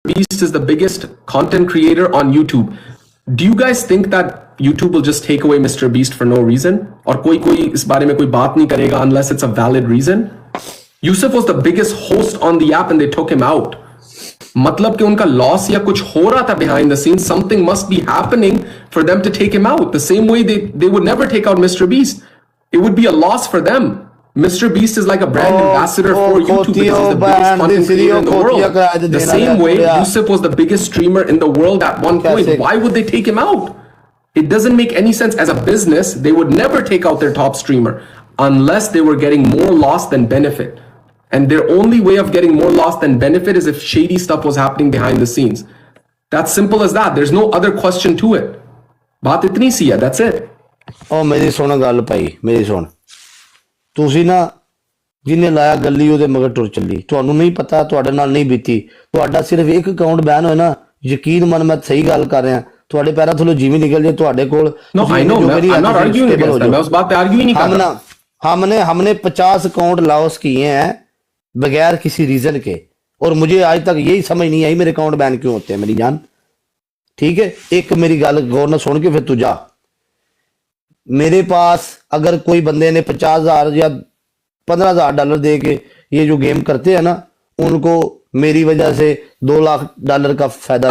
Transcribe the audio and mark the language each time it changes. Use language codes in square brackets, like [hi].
[en] Beast is the biggest content creator on YouTube. Do you guys think that YouTube will just take away Mr. Beast for no reason? [hi] और कोई इस बारे में कोई बात नहीं करेगा [en] unless it's a valid reason? Yusuf was the biggest host on the app and they took him out. [hi] मतलब कि उनका लॉस या कुछ हो रहा था [en] behind the scenes. Something must be happening for them to take him out. The same way they would never take out Mr. Beast. It would be a loss for them. Mr. Beast is like a brand ambassador for YouTube because he's the biggest content creator in the world. The same way Yusuf was the biggest streamer in the world at one point. Why would they take him out? It doesn't make any sense. As a business, they would never take out their top streamer unless they were getting more loss than benefit. And their only way of getting more loss than benefit is if shady stuff was happening behind the scenes. That's simple as that. There's no other question to it. [hi] Baat itni si hai, [en] that's it. [pa] Oh, मेरी सुन गल भाई, मेरी सुन। ਤੁਸੀਂ ਨਾ ਜਿਹਨੇ ਲਾਇਆ ਗੱਲੀ ਉਹਦੇ ਮਗਰ ਟੁਰ ਚੱਲੀ। ਤੁਹਾਨੂੰ ਨਹੀਂ ਪਤਾ, ਤੁਹਾਡੇ ਨਾਲ ਨਹੀਂ ਬੀਤੀ। ਤੁਹਾਡਾ ਸਿਰਫ ਇੱਕ ਅਕਾਊਂਟ ਬੈਨ ਹੋਇਆ ਨਾ, ਯਕੀਨ ਮੰਨ ਮੈਂ ਸਹੀ ਗੱਲ ਕਰ ਰਿਹਾ, ਤੁਹਾਡੇ ਪੈਰਾਂ ਥੱਲੋਂ ਜਿਵੇਂ ਨਿਕਲ ਜੇ ਤੁਹਾਡੇ ਕੋਲ। [en] No, I know, I'm not arguing against that. [hi] मैं उस बात पे argue ही नहीं कर रहा। हमने 50 अकाउंट लॉस किए हैं बगैर किसी रीजन के, और मुझे आज तक यही समझ नहीं आई मेरे अकाउंट बैन क्यों होते हैं मेरी जान। ठीक है, [pa] एक मेरी गल गौर न सुन के फिर तू जा। [hi] मेरे पास अगर कोई बंदे ने 50,000 या 15,000 डॉलर दे के ये जो गेम करते हैं ना, उनको मेरी वजह से $2 लाख का फायदा।